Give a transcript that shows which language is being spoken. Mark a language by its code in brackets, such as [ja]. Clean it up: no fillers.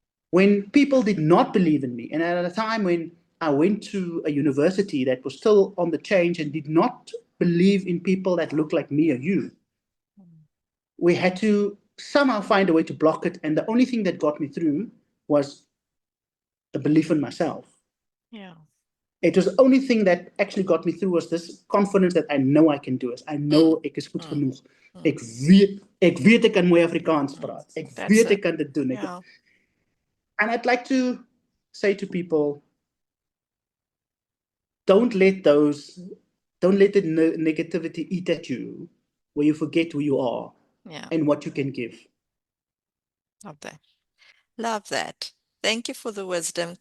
[en] When people did not believe in me, and at a time when I went to a university that was still on the change and did not believe in people that looked like me or you, we had to somehow find a way to block it. And the only thing that got me through was the belief in myself. Yeah. It was the only thing that actually got me through was this confidence that I know I can do it. I know [af] ek is goed genoeg. Ek weet ek kan mooi Afrikaans praat. Ek weet ek kan dit doen. [en] Yeah. And I'd like to say to people, don't let the negativity eat at you where you forget who you are and what you can give. Love that. Love that. Thank you for the wisdom.